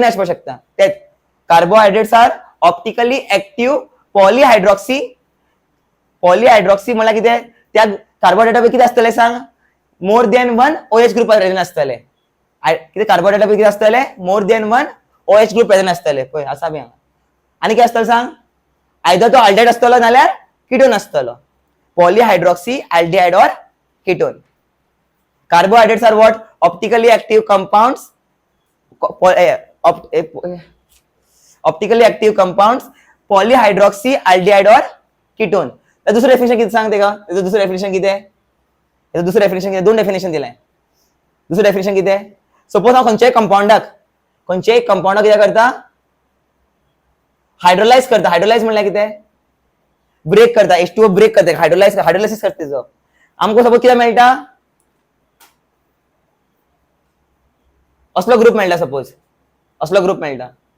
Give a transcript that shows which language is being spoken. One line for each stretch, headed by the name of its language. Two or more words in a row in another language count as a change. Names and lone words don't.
Konkani: आसपाक शकता तेच
English: carbohydrates are optically active polyhydroxy
Konkani: म्हळ्यार कितें त्या कार्बोहायड्रेटा पैकी कितें आसतलें सांग
English: more than one OH group present
Konkani: आसतले कितें कार्बोहायड्रेटा पैकी कितें आसतलें
English: more than one OH group present
Konkani: आसतले पळय आसा बी हांगा आनी कितें आसतलें सांग आयदर तो आल्डिहाइड आसतलो नाल्यार कीटोन आसतलो
English: polyhydroxy aldehyde or ketone carbohydrates are what optically active compounds optically active compounds polyhydroxy aldehyde or ketone
Konkani: दुसरं डेफिनेशन किती सांगते का दुसरं डेफिनेशन किती दोन डेफिनेशन दिलाय दुसरं डेफिनेशन किती सपोज हांव खंयच्याय कंपाउंडाक कितें करता हायड्रोलाइज म्हणल्यार कितें ब्रेक करता H2O ब्रेक करता हायड्रोलायसिस करता तेजो आमकां सपोज कितें मेळटा असलो ग्रुप मेळटा